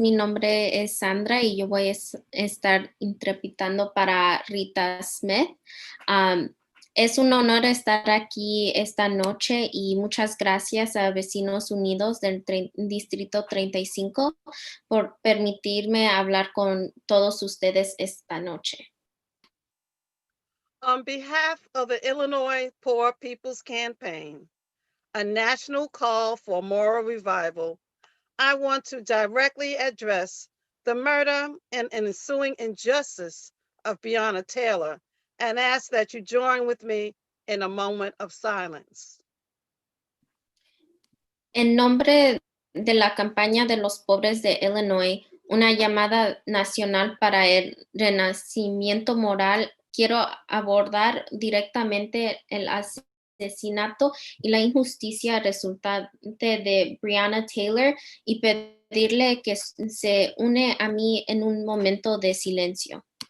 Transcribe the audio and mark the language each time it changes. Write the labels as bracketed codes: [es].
[es] Mi nombre es Sandra y yo voy a estar interpretando para Rita Smith. Es un honor estar aquí esta noche y muchas gracias a Vecinos Unidos del Distrito 35 por permitirme hablar con todos ustedes esta noche. [en] On behalf of the Illinois Poor People's Campaign, a national call for moral revival, I want to directly address the murder and ensuing injustice of Breonna Taylor and ask that you join with me in a moment of silence. [es] En nombre de la campaña de los pobres de Illinois, una llamada nacional para el renacimiento moral, quiero abordar directamente el asesinato y la injusticia resultante de Breonna Taylor y pedirle que se une a mí en un momento de silencio.